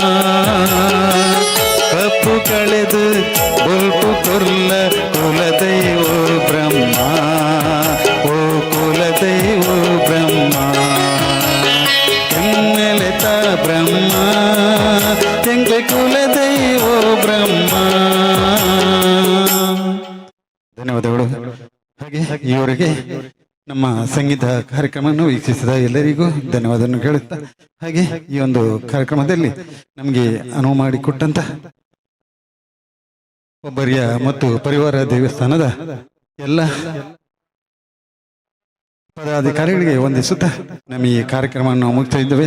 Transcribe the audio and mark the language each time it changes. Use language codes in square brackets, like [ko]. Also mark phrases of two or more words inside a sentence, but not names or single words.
[tcy] ಕಪ್ಪು ಕಳೆದು ಬೊಲ್ಪು ಕೊರ್ಲ ಕುಲದೈವ ಬ್ರಹ್ಮ ಓ ಕುಲದೈವ ಬ್ರಹ್ಮ ಎಮ್ಮೆಲೆತ ಬ್ರಹ್ಮ ಎಂಕ್ಲೆ ಕುಲದೈವ ಬ್ರಹ್ಮ. [kn] ಧನ್ಯವಾದಗಳು. ಹಾಗೆ ಇವರಿಗೆ ನಮ್ಮ ಸಂಗೀತ ಕಾರ್ಯಕ್ರಮವನ್ನು ವೀಕ್ಷಿಸಿದ ಎಲ್ಲರಿಗೂ ಧನ್ಯವಾದವನ್ನು ಹೇಳುತ್ತಾ ಹಾಗೆ ಈ ಒಂದು ಕಾರ್ಯಕ್ರಮದಲ್ಲಿ ನಮಗೆ ಅನುವು ಮಾಡಿಕೊಟ್ಟಂತ ಒಬ್ಬರಿಯ ಮತ್ತು ಪರಿವಾರ ದೇವಸ್ಥಾನದ ಎಲ್ಲ ಪದಾಧಿಕಾರಿಗಳಿಗೆ ವಂದಿಸುತ್ತಾ ನಮ್ಮ ಈ ಕಾರ್ಯಕ್ರಮವನ್ನು ಮುಗಿಸ್ತಾ ಇದ್ದೇವೆ.